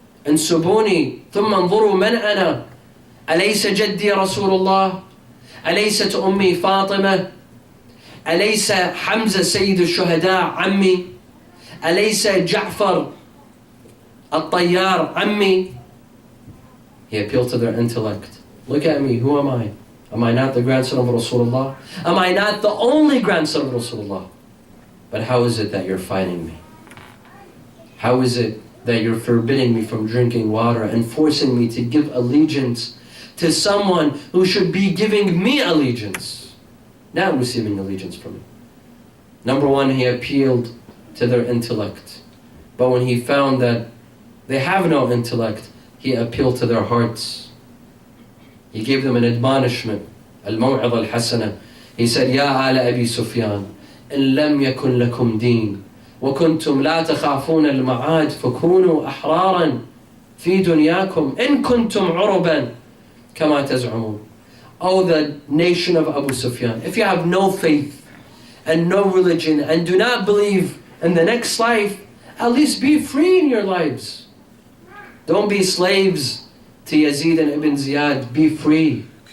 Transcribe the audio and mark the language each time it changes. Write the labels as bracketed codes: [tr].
[ar] انسبوني ثم انظروا من أنا. أليس جدي رسول الله؟ أليست أمي فاطمة؟ أليس حمزة سيد الشهداء عمي؟ أليس جعفر الطيار عمي? [en] He appealed to their intellect. Look at me, who am I? Am I not the grandson of Rasulullah? Am I not the only grandson of Rasulullah? But how is it that you're fighting me? How is it that you're forbidding me from drinking water and forcing me to give allegiance to someone who should be giving me allegiance, not receiving allegiance from me? Number one, he appealed to their intellect. But when he found that they have no intellect, he appealed to their hearts. He gave them an admonishment, al-maw'idha al-hasana. He said, [ar] Ya ala Abi Sufyan, in lam yakun lakum deen, وكنتم لا تخافون المعاد فكونوا أحرارا في دنياكم إن كنتم عربا كما تزعمون. [en] O the nation of Abu Sufyan, if you have no faith and no religion and do not believe in the next life, at least be free in your lives. Don't be slaves to Yazid and Ibn Ziyad. Be free.